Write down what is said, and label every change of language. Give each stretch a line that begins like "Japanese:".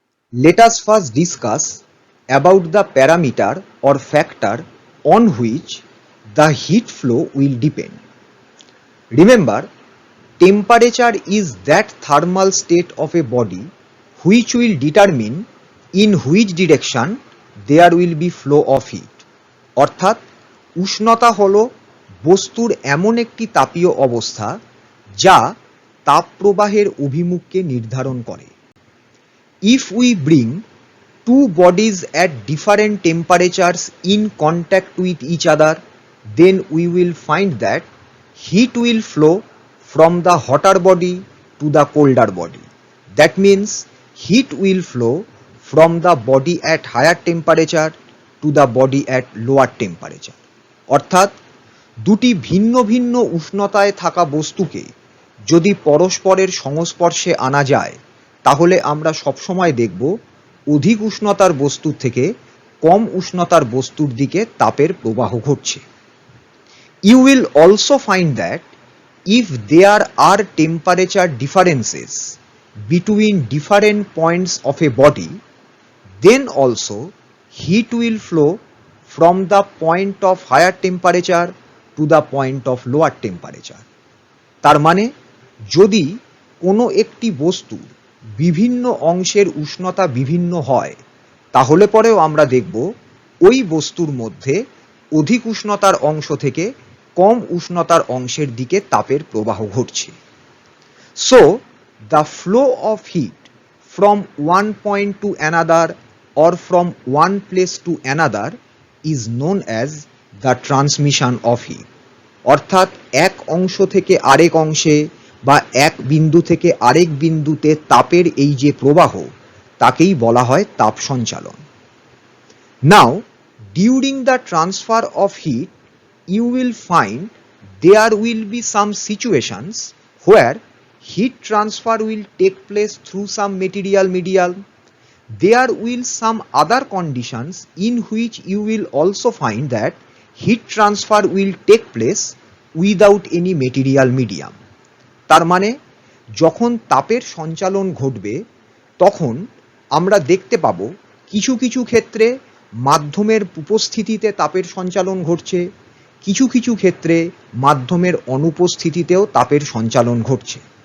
English: Let us first discuss about the parameter or factor on which the heat flow will depend. Remember, temperature is that thermal state of a body which will determine in which direction there will be flow of heat.
Bangla: অর্থাৎ উষ্ণতা হলো বস্তুর এমন একটি তাপীয় অবস্থা যা তাপ প্রবাহের অভিমুখকে নির্ধারণ করে।
English: If we bring two bodies at different temperatures in contact with each other, then we will find that heat will flow from the hotter body to the colder body. That means heat will flow from the body at higher temperature to the body at lower temperature.
Bangla: অর্থাৎ দুটি ভিন্ন ভিন্ন উষ্ণতায় থাকা বস্তুকে যদি পরস্পরের সংস্পর্শে আনা যায় তাহলে আমরা সবসময় দেখব অধিক উষ্ণতার বস্তুর থেকে কম উষ্ণতার বস্তুর দিকে তাপের প্রবাহ ঘটছে।
English: You will also find that if there are temperature differences between different points of a body, then also heat will flow from the point of higher temperature to the point of lower temperature.
Bangla: তার মানে যদি কোনো একটি বস্তুর বিভিন্ন অংশের উষ্ণতা বিভিন্ন হয় তাহলে পরেও আমরা দেখব ওই বস্তুর মধ্যে অধিক উষ্ণতার অংশ থেকে কম উষ্ণতার অংশের দিকে তাপের প্রবাহ ঘটছে।
English: So the flow of heat from one point to another or from one place to another is known as the transmission of heat.
Bangla: অর্থাৎ এক অংশ থেকে আরেক অংশে বা এক বিন্দু থেকে আরেক বিন্দুতে তাপের এই যে প্রবাহ তাকেই বলা হয় তাপ সঞ্চালন।
English: Now, during the transfer of heat, you will find there will be some situations where heat transfer will take place through some material medium. There will some other conditions in which you will also find that heat transfer will take place without any material medium.
Bangla: তার মানে যখন তাপের সঞ্চালন ঘটবে তখন আমরা দেখতে পাবো কিছু কিছু ক্ষেত্রে মাধ্যমের উপস্থিতিতে তাপের সঞ্চালন ঘটছে, কিছু কিছু ক্ষেত্রে মাধ্যমের অনুপস্থিতিতেও তাপের সঞ্চালন ঘটছে।